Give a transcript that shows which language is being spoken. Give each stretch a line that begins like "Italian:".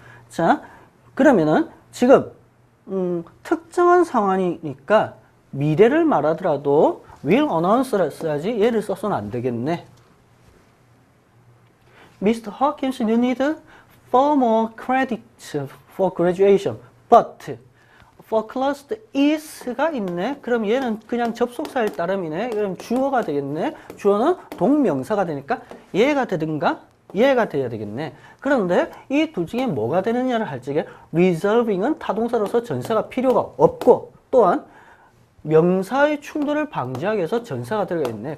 Korean: 자, 그러면은 지금 특정한 상황이니까 미래를 말하더라도 will announce를 써야지 얘를 써서는 안 되겠네.
English: Mr. Hawkins, you need 4 more credits for graduation. But foreclosed is
Korean: 가 있네. 그럼 얘는 그냥 접속사일 따름이네. 그럼 주어가 되겠네. 주어는 동명사가 되니까 얘가 되든가 얘가 돼야 되겠네. 그런데 이 둘 중에 뭐가 되느냐를 할 적에 reserving은 타동사로서 전사가 필요가 없고 또한 명사의 충돌을 방지하기 위해서 전사가 들어가 있네.